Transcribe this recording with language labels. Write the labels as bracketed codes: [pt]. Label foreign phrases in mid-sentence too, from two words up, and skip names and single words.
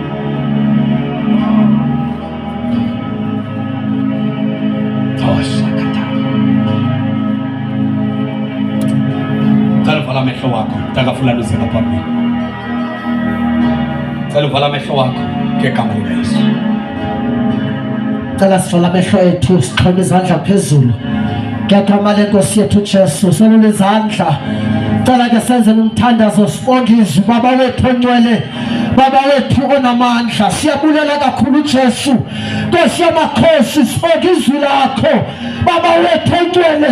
[xh] Cela uvala amehlo wakho, takafulani uze ngaphambili. Cela uvala amehlo wakho ngegama likaYesu. Cela sivale amehlo ethu, sixhome izandla phezulu ngegama lenkosi yethu Jesu. Solula izandla, cela ke senze umthandazo, sibonge izwi Baba wethu ongcwele, Baba wethu onamandla. Siyabulela kakhulu Jesu, Nkosi yamakhosi, sibonge izwi lakho Baba wethu ongcwele.